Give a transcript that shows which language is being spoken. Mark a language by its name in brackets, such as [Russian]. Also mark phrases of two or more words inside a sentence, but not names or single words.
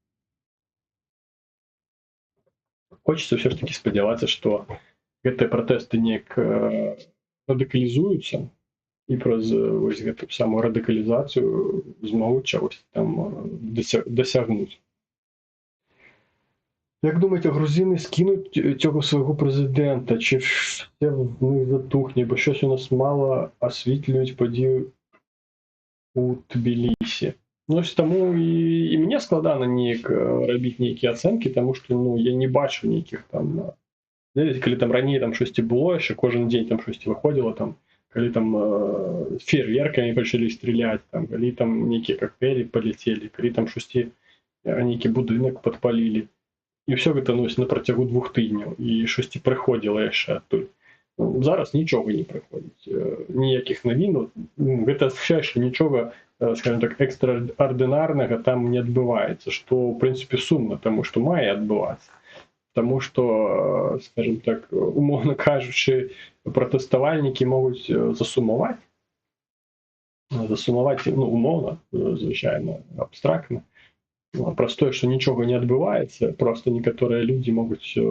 [Belarusian] Хочется ўсё ж такі спадзявацца, што гэтыя пратэсты неяк радыкалізуюцца і праз вось гэту самую радыкалізацыю змогуць чагось там дасягнуць. [Ukrainian] Як думаєте, грузини скинуть цього свого президента? Чи все в них затухне? Бо щось у нас мало освітлюють події у Тбілісі. Ну, ось тому і мені складано ніяк робити ніякі оценки, тому що, ну, я не бачу ніяких там, коли там раніше там щось було, ще кожен день там щось виходило, там, коли там фейерверками почали стріляти, там, коли там ніякі коктейлі полетели, коли там щось ніякий будинок підпалили. [Belarusian] І все гэта, ну, на працягу 2 тыдняў, і штосьці прыходзіла яшчэ адтуль. Зараз нічога не прыходзіць, ніякіх навінаў. Гэта азначае, што нічога, [Russian] скажем так, [Belarusian] экстраардынарнага там не адбываецца, што, в прынцыпе, сумна, таму што мае адбывацца. Таму што, [Russian] скажем так, [Belarusian] умоўна кажучы, пратэставальнікі могуць засумаваць, ну, умоўна, звычайна, абстрактна, праз тое, што нічога не адбываецца, проста некаторыя людзі могуць